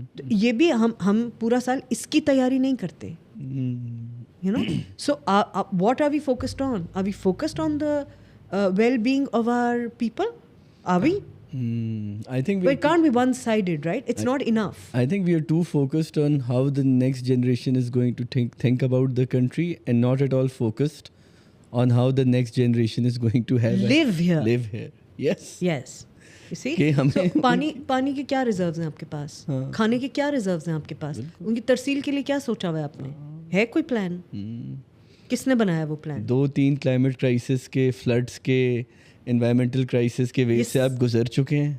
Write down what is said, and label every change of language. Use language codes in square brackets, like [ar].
[ur] یہ بھی ہم پورا سال اس کی تیاری نہیں کرتے. [en] You know, so what are we focused on? Are we focused on the well-being of our people? Are we? I think but it can't be one-sided, right? It's not enough. I think we are too focused on how the next generation is going to think about the country, and not at all focused on how the next generation is going to live here. Yes. You see? [ur] So پانی کے کیا reserves ہیں آپ کے پاس؟ کھانے کے کیا reserves ہیں آپ کے پاس؟ ان کی ترسیل کے لیے کیا سوچا ہوا ہے آپ نے؟ ہے کوئی پلان؟ کس نے بنایا وہ پلان؟ 2-3 کلائمیٹ کرائسس کے، فلڈس کے، انوائرمنٹل کرائسس کے وجہ سے آپ گزر چکے ہیں.